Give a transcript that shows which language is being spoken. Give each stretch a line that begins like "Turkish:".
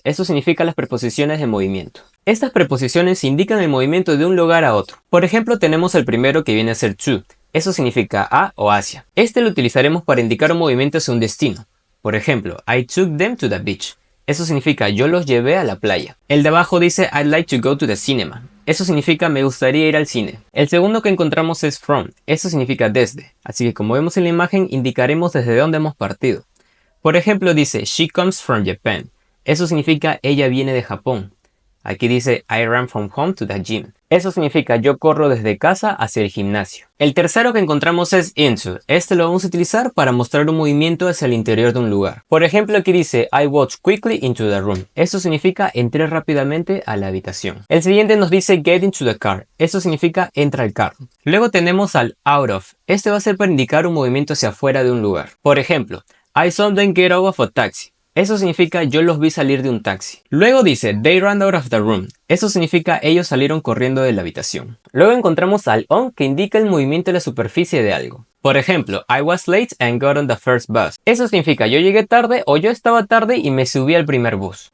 Spanish: Eso significa las preposiciones de movimiento. Estas preposiciones indican el movimiento de un lugar a otro. Por ejemplo, tenemos el primero que viene a ser to. Eso significa a o hacia. Este lo utilizaremos para indicar un movimiento hacia un destino. Por ejemplo,
English: I took them to the beach.
Spanish: Eso significa yo los llevé a la playa. El de abajo dice
English: I'd like to go to the cinema.
Spanish: Eso significa me gustaría ir al cine. El segundo que encontramos es from. Eso significa desde. Así que como vemos en la imagen, indicaremos desde dónde hemos partido. Por ejemplo, dice
English: She comes from Japan.
Spanish: Eso significa ella viene de Japón. Aquí dice
English: I ran from home to the gym.
Spanish: Eso significa yo corro desde casa hacia el gimnasio. El tercero que encontramos es into. Este lo vamos a utilizar para mostrar un movimiento hacia el interior de un lugar. Por ejemplo, aquí dice
English: I walked quickly into the room.
Spanish: Eso significa entré rápidamente a la habitación. El siguiente nos dice
English: get into the car.
Spanish: Eso significa entra al carro. Luego tenemos al out of. Este va a ser para indicar un movimiento hacia afuera de un lugar. Por ejemplo,
English: I saw them get out of a taxi.
Spanish: Eso significa yo los vi salir de un taxi. Luego dice
English: they ran out of the room.
Spanish: Eso significa ellos salieron corriendo de la habitación. Luego encontramos al on, que indica el movimiento de la superficie de algo. Por ejemplo,
English: I was late and got on the first bus.
Spanish: Eso significa yo llegué tarde o yo estaba tarde y me subí al primer bus.